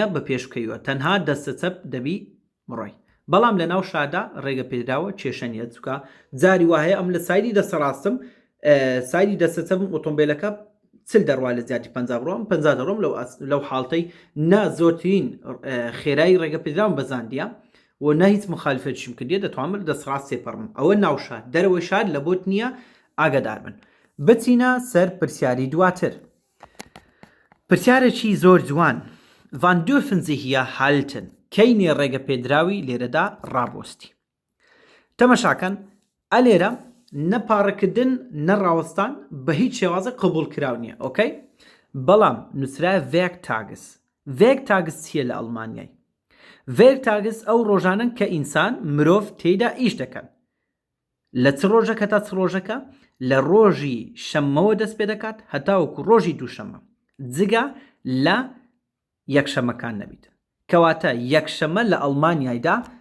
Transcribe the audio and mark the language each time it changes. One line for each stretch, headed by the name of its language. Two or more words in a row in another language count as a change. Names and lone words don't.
Central Kurdish: بە پێشکەوە تەنها دەستە چەپ دەبی بڕۆی بەڵام لە ناو شاردا ڕێگە پێدراوە کێشەنیە چووکە جاری وایە ئەم لە سایدی دەستەڕاستم سایدی دەستە چەپم ئۆتۆمبیلەکە چل دەڕوا لە زیادی 50 ڕۆم 50 ڕۆم لەو حاڵتەی نا زۆرترین خێرایی ڕێگە پێدراوم بەزاندیە و نە هیچ مخالفەتشم کردیە دەتوانم دەسەڕاست سێپەڕم ئەوە ناو شار دەرەوەی شار لە بۆت نییە ئاگادار بن بچینە سەر پرسیاری دواتر پرسیارێکی زۆر جوان
German: wann dürfen Sie hier halten
Central Kurdish: کەینێ ڕێگە پێدراوی لێرەدا ڕابۆستی تەمەشاکەن ئەلێرە نەپارڕکردن نەڕاوەستان بە هیچ شێوازە قبول کراو نییە ئۆکەی بەڵام نووسرای Werktages چییە لە ئەڵمانیای ڤێرتاگس ئەو ڕۆژانن کە ئینسان مرۆڤ تێیدا ئیش دەکەن لە چ ڕۆژەکە تا چ ڕۆژەکە لە ڕۆژی شەممەوە دەست پێ دەکات هەتاوەکو ڕۆژی دووشەممە جگا لە یەکشەمەکان نەبیت کەواتە یەکشەمە لە ئەڵمانیایدا